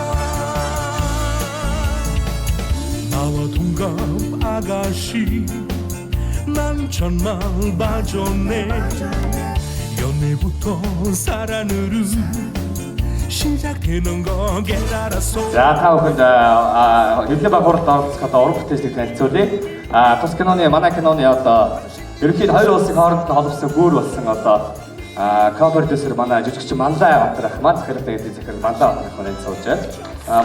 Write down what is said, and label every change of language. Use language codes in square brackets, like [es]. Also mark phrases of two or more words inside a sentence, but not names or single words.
[ko] 나와 동갑 아가씨 난 정말 봐줬네. 연애부터 사랑으로 시작해놓은 거 깨달았어. [mn] За та бүхэнд YouTube хурд оролцоход уран бүтээлчдийг танилцуулъя. Тус киноны манай киноны одоо ерөнхийдөө хоёр улсын хооронд холбосон гүүр болсон одоо co-producer манай жүжигч Манлай Батрах маань захиралтай гэдэг захирал Манлай Батрах маань сууж байна.